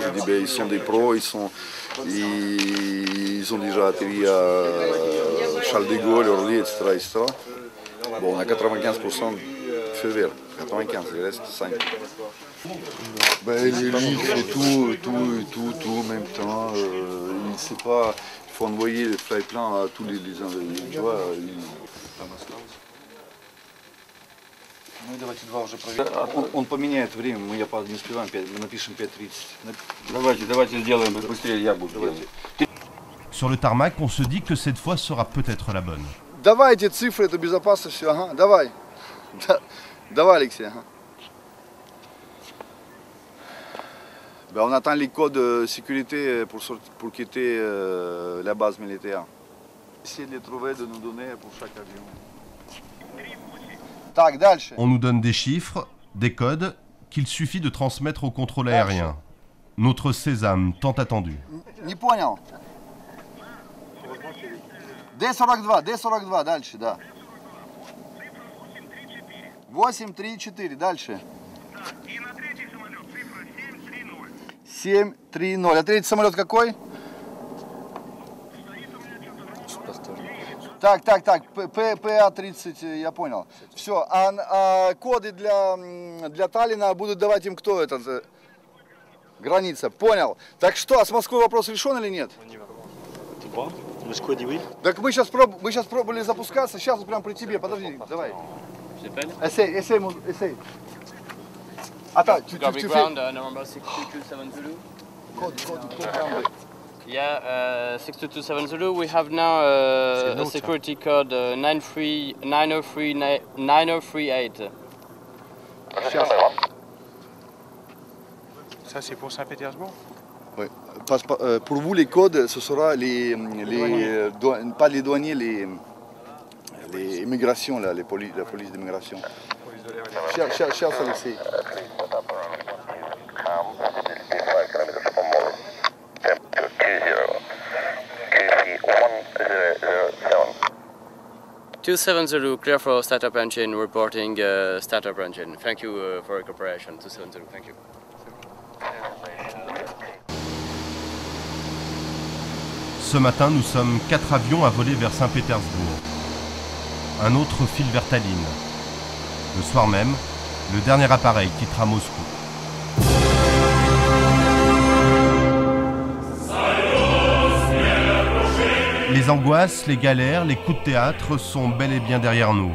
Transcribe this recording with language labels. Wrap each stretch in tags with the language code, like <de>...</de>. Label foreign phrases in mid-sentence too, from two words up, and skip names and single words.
<fr>Je dis, ben, ils sont des pros, ils ont déjà atterri à Charles de Gaulle, Orly, etc. Bon, on a 95% de feu vert. 95, il reste 5. Ben, lui, il fait tout en même temps. Il ne sait pas. Il faut envoyer le fly-plan à tous les tu vois.</fr> <ru>Он поменяет время, мы не успеваем, мы напишем 5:30. Давайте сделаем быстрее, я буду делать.</ru> <fr>Sur le tarmac, on se dit que cette fois sera peut-être la bonne.</fr> <ru>Давайте цифры, это безопасно все, ага, давай. Давай, Алексей, ага.</ru> <fr>Ben, on attend les codes de sécurité pour quitter la base militaire. Essayez de les trouver, de nous donner pour chaque avion.</fr> <ru>Так, дальше.</ru> <fr>On nous donne des chiffres, des codes, qu'il suffit de transmettre au contrôle aérien. Notre sésame tant attendu.</fr> <ru>Не понял. D42, дальше, да. 834, дальше. 730. А третий самолет какой? Так, ПА-30, я понял. Все, а коды для Таллина будут давать им кто этот? Граница, понял. Так что, а с Москвой вопрос решен или нет? Так мы сейчас пробовали запускаться, сейчас вот прям при тебе, подожди, давай.</ru> <fr>Essaye. Attends, tu fais...</fr> <en>November 6227 Zulu. Code. Yeah, 6227 Zulu, we have now a security code 9038.</en> <fr>Ça, c'est pour Saint-Pétersbourg? Oui. Pour vous, les codes, ce sera pas les douaniers, les immigrations, là, la police d'immigration. Cher Alexei.</fr> <en>Zulu, clear for startup engine, reporting startup engine. Thank you for your cooperation. 270, thank you.</en> <fr>Ce matin, nous sommes 4 avions à voler vers Saint-Pétersbourg. Un autre file vers Tallinn. Le soir même, le dernier appareil quittera Moscou. Les angoisses, les galères, les coups de théâtre sont bel et bien derrière nous.</fr>